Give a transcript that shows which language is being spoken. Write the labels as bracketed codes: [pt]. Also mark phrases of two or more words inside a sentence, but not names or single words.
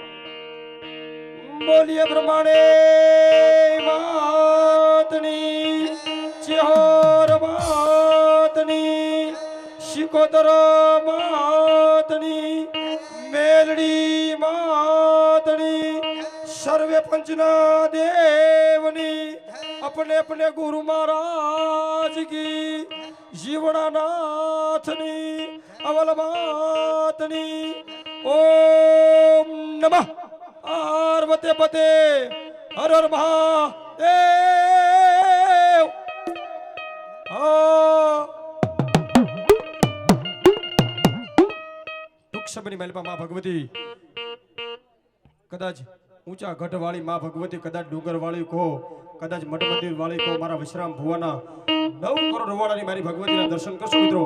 [gu] બોલીએ પ્રમાણે માતની, ચેહર માતની, સિકોતર માતની, મેલડી માતની, સર્વે પંચના દેવની, [hi] अपने अपने गुरु महाराज की, [gu] જીવનાનાથની, અવલ માતની, [sa] ओम नमः पार्वते पते, हर हर महादेव. [gu] ટૂંક સમયની માલપા માં ભગવતી, કદાચ ઊંચા ગઢ વાળી માં ભગવતી, કદાચ ડુંગર વાળી કહો, કદાચ મઠ મંદિર વાળી કહો, મારા વિશ્રામ ભુવાના 9 કરોડ રવાડાની મારી ભગવતીના દર્શન કરશો મિત્રો.